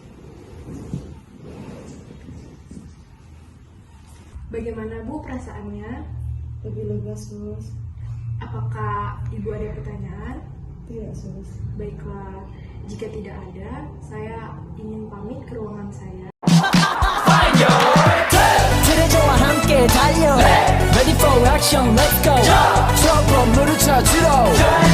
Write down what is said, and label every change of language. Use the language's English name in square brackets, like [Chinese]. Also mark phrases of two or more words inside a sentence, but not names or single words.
[Indonesian] Bagaimana Bu perasaannya? Lebih lega, sus. Apakah Ibu ada pertanyaan? Tidak, sus. Baiklah, jika tidak ada, saya ingin pamit ke ruangan saya. [Korean] 트레저와 함께 달려. [English] Ready for action, let's go. [Korean] 추억 건물을 찾으러.